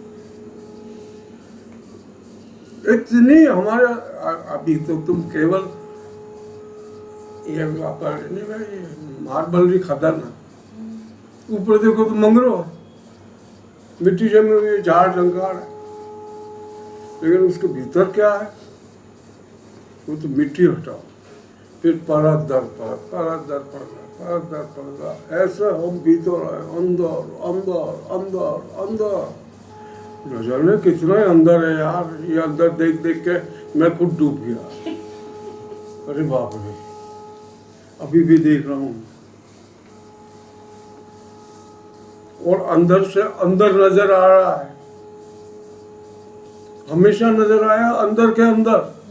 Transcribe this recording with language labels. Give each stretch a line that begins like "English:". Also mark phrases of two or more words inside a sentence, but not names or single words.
Hindi: इतनी हमारा अभी तो तुम केवल ये मार्बल खदान है, ऊपर देखो तो मंगरो है, मिट्टी जमी हुई है, झाड़ जंगाड़ है, लेकिन उसके भीतर क्या है वो तो मिट्टी हटाओ, फिर परत दर परत, परत दर परत, परत दर परत, ऐसे हम भीतर है, अंदर अंदर अंदर अंदर। न जाने कितना अंदर है यार, ये अंदर देख देख के मैं खुद डूब गया। अरे बाप रे, अभी भी देख रहा हूँ, और अंदर से अंदर नजर आ रहा है, हमेशा नजर आया अंदर के अंदर।